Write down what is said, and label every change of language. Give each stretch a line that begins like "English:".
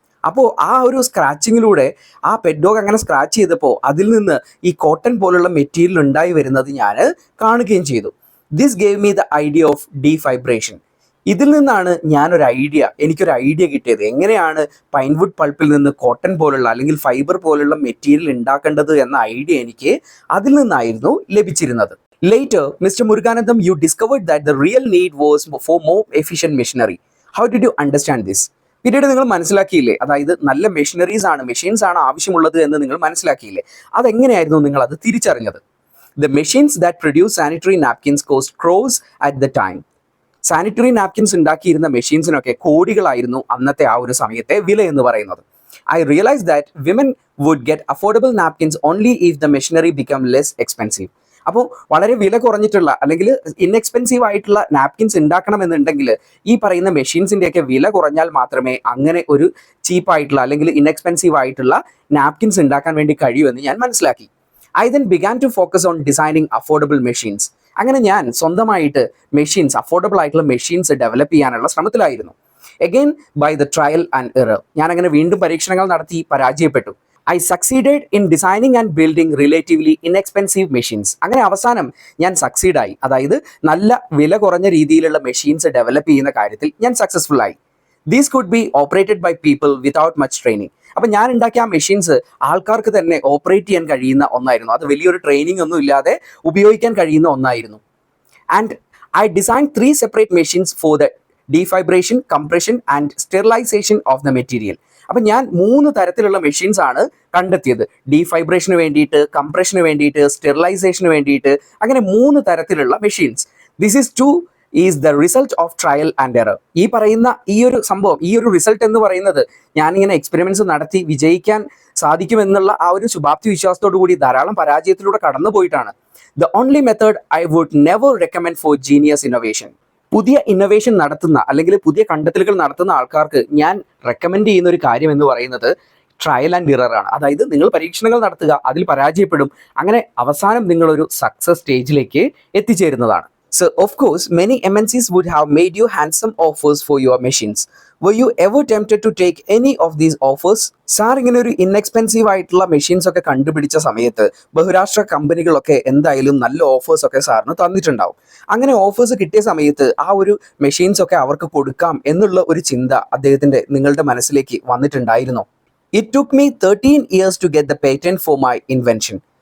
Malayalam: അപ്പോൾ ആ ഒരു സ്ക്രാച്ചിങ്ങിലൂടെ ആ പെറ്റ് ഡോഗ് അങ്ങനെ സ്ക്രാച്ച് ചെയ്തപ്പോൾ അതിൽ നിന്ന് ഈ കോട്ടൺ പോലുള്ള മെറ്റീരിയൽ ഉണ്ടായി വരുന്നത് ഞാൻ കാണുകയും ചെയ്തു.
English: This gave me the idea of defibration.
Malayalam: ഇതിൽ നിന്നാണ് എനിക്കൊരു ഐഡിയ കിട്ടിയത്, എങ്ങനെയാണ് പൈൻവുഡ് പൾപ്പിൽ നിന്ന് കോട്ടൺ പോലുള്ള അല്ലെങ്കിൽ ഫൈബർ പോലുള്ള മെറ്റീരിയൽ ഉണ്ടാക്കേണ്ടത് എന്ന ഐഡിയ എനിക്ക് അതിൽ നിന്നായിരുന്നു ലഭിച്ചിരുന്നത്.
English: Later, Mr. Muruganandam, you discovered that the real need was for more efficient machinery. How did you understand this?
Malayalam: പിന്നീട് നിങ്ങൾ മനസ്സിലാക്കിയില്ലേ, അതായത് നല്ല മെഷീൻസ് ആണ് ആവശ്യമുള്ളത് എന്ന് നിങ്ങൾ മനസ്സിലാക്കിയില്ലേ? അതെങ്ങനെയായിരുന്നു നിങ്ങൾ അത് തിരിച്ചറിഞ്ഞത്?
English: The machines that produce sanitary napkins cost crores at the time.
Malayalam: Sanitary napkins ഉണ്ടാക്കിയിരുന്ന മെഷീൻസിനൊക്കെ കോടികളായിരുന്നു അന്നത്തെ ആ ഒരു സമയത്തെ വില എന്ന് പറയുന്നത്.
English: I realized that women would get affordable napkins only if the machinery became less expensive.
Malayalam: അപ്പോൾ വളരെ വില കുറഞ്ഞിട്ടുള്ള അല്ലെങ്കിൽ ഇൻഎക്സ്പെൻസീവ് ആയിട്ടുള്ള നാപ്കിൻസ് ഉണ്ടാക്കണമെന്നുണ്ടെങ്കിൽ ഈ പറയുന്ന മെഷീൻസിൻ്റെയൊക്കെ വില കുറഞ്ഞാൽ മാത്രമേ അങ്ങനെ ഒരു ചീപ്പായിട്ടുള്ള അല്ലെങ്കിൽ ഇൻഎക്സ്പെൻസീവ് ആയിട്ടുള്ള നാപ്കിൻസ് ഉണ്ടാക്കാൻ വേണ്ടി കഴിയൂ എന്ന് ഞാൻ മനസ്സിലാക്കി.
English: I then began to focus on designing affordable machines.
Malayalam: അങ്ങനെ ഞാൻ സ്വന്തമായിട്ട് അഫോർഡബിൾ ആയിട്ടുള്ള മെഷീൻസ് ഡെവലപ്പ് ചെയ്യാനുള്ള ശ്രമത്തിലായിരുന്നു.
English: Again by the trial and error.
Malayalam: ഞാനങ്ങനെ വീണ്ടും പരീക്ഷണങ്ങൾ നടത്തി പരാജയപ്പെട്ടു.
English: I succeeded in designing and building relatively inexpensive machines.
Malayalam: അങ്ങനെ അവസാനം ഞാൻ സക്സീഡായി, അതായത് നല്ല വില കുറഞ്ഞ രീതിയിലുള്ള മെഷീൻസ് ഡെവലപ്പ് ചെയ്യുന്ന കാര്യത്തിൽ ഞാൻ സക്സസ്ഫുൾ ആയി.
English: These could be operated by people without much training.
Malayalam: അപ്പം ഞാൻ ഉണ്ടാക്കിയ ആ മെഷീൻസ് ആൾക്കാർക്ക് തന്നെ ഓപ്പറേറ്റ് ചെയ്യാൻ കഴിയുന്ന ഒന്നായിരുന്നു. അത് വലിയൊരു ട്രെയിനിങ് ഒന്നും ഇല്ലാതെ ഉപയോഗിക്കാൻ കഴിയുന്ന ഒന്നായിരുന്നു.
English: And I designed 3 separate machines for the defibration, compression and sterilization of the material.
Malayalam: അപ്പം ഞാൻ 3 തരത്തിലുള്ള മെഷീൻസ് ആണ് കണ്ടെത്തിയത്. ഡീഫൈബ്രേഷന് വേണ്ടിയിട്ട്, കംപ്രഷന് വേണ്ടിയിട്ട്, സ്റ്റെറിലൈസേഷന് വേണ്ടിയിട്ട്, അങ്ങനെ 3 തരത്തിലുള്ള machines.
English: This is the result of trial and error.
Malayalam: ഈ പറയുന്ന ഈ ഒരു സംഭവം, ഈ ഒരു റിസൾട്ട് എന്ന് പറയുന്നത് ഞാനിങ്ങനെ എക്സ്പെരിമെൻറ്റ്സ് നടത്തി വിജയിക്കാൻ സാധിക്കുമെന്നുള്ള ആ ഒരു ശുഭാപ്തി വിശ്വാസത്തോടു കൂടി ധാരാളം പരാജയത്തിലൂടെ കടന്നു പോയിട്ടാണ്.
English: The only method I would never recommend for genius innovation.
Malayalam: പുതിയ ഇന്നോവേഷൻ നടത്തുന്ന അല്ലെങ്കിൽ പുതിയ കണ്ടെത്തലുകൾ നടത്തുന്ന ആൾക്കാർക്ക് ഞാൻ റെക്കമെൻഡ് ചെയ്യുന്ന ഒരു കാര്യം എന്ന് പറയുന്നത് ട്രയൽ ആൻഡ് എറർ ആണ്. അതായത് നിങ്ങൾ പരീക്ഷണങ്ങൾ നടത്തുക, അതിൽ പരാജയപ്പെടും, അങ്ങനെ അവസാനം നിങ്ങളൊരു സക്സസ് സ്റ്റേജിലേക്ക് എത്തിച്ചേരുന്നതാണ്.
English: So, of course, many MNCs would have made you handsome offers for your machines. Were you ever tempted to take any of these offers?
Malayalam: Sir ഇങ്ങനെ ഒരു ഇൻഎക്സ്പെൻസീവ് ആയിട്ടുള്ള മെഷീൻസ് ഒക്കെ കണ്ടുപിടിച്ച സമയത്ത് ബഹുരാഷ്ട്ര കമ്പനികളൊക്കെ എന്തായാലും നല്ല ഓഫേഴ്സ് ഒക്കെ സാറിന് തന്നിട്ടുണ്ടാവും. അങ്ങനെ ഓഫേഴ്സ് കിട്ടിയ സമയത്ത് ആ ഒരു മെഷീൻസ് ഒക്കെ അവർക്ക് കൊടുക്കാം എന്നുള്ള ഒരു ചിന്ത നിങ്ങളുടെ മനസ്സിലേക്ക് വന്നിട്ടുണ്ടായിരുന്നോ?
English: It took me 13 years to get the patent for my invention.